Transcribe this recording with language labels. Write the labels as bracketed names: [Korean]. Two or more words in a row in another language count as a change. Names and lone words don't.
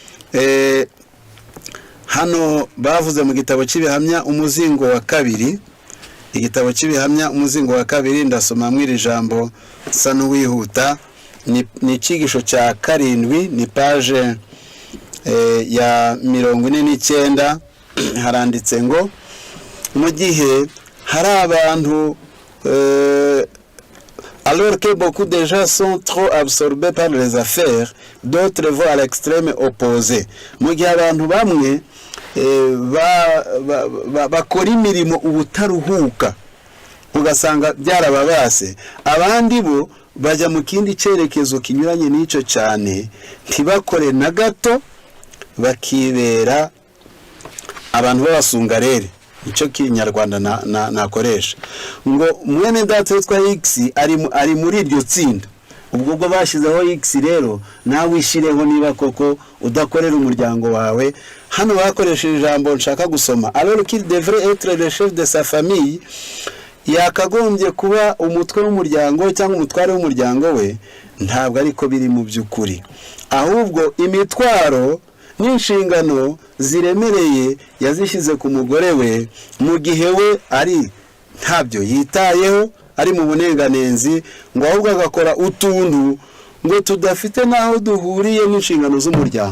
[Kinyarwanda] Hano bavuze mu gitabo cy'Ibihamya umuzingo wa 2, igitabo cy'Ibihamya umuzingo wa 2, ndasoma mwiri jambo sa n'uwihuta. Ni icyigisho cya 7, ni page ya 49. Haranditse ngo mu gihe hari abantu [French] alors que beaucoup de gens sont trop absorbés par les affaires, d'autres vont à l'extrême opposé. [Kinyarwanda] Mu gihe abantu bamwe bakora imirimo ubutaruhuka ugasanga byarababase, abandi bo bajya mu kindi cyerekezo kinyuranye n'icyo cyane, ntibakore na gato, bakibera abantu b'abasungarere. Icyo kinyarwanda nakoresha ngo mwene data witwa X ari muri iryo tsinda. Ubwo bwo bashyizeho X, rero nawe wishireho niba koko udakorera umuryango wawe. Hano bakoresheje ijambo nshaka gusoma, [French] alors qu'il devrait être le chef de sa famille, [Kinyarwanda] yakagombye kuba umutwe w'umuryango cyangwa umutware w'umuryango we. Ntabwo ariko biri mu by'ukuri, ahubwo imitwaro n'inshingano ziremereye yazishyize ku mugore we, mu gihe we ari ntabyo yitayeho, ari mu bunenganenzi, ngo ahubwo agakora utuntu ngo tudafite n'aho duhuriye n'inshingano z'umuryango.